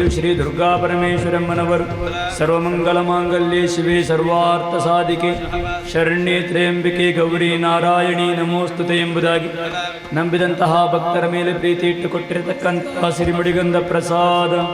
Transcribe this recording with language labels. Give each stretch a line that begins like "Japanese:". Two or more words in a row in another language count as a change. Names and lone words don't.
Kannada: ಶ್ರೀ ದುರ್ಗಾ ಪರಮೇಶ್ವರಮ್ಮನವರು
Sanskrit: ಸರ್ವಮಂಗಲ ಮಾಂಗಲ್ಯೆ ಶಿವೆ ಸರ್ವಾರ್ಥ ಸಾಧಿಕೆ ಶರಣ್ಯೆ ತ್ರ್ಯಂಬಿಕೆ ಗೌರಿ ನಾರಾಯಣಿ ನಮೋಸ್ತುತೆ
Kannada: ಎಂಬುದಾಗಿ ನಂಬಿದಂತಹ ಭಕ್ತರ ಮೇಲೆ ಪ್ರೀತಿ ಇಟ್ಟುಕೊಟ್ಟಿರತಕ್ಕಂತಹ ಸಿರಿಮುಡಿಗಂಧ ಪ್ರಸಾದ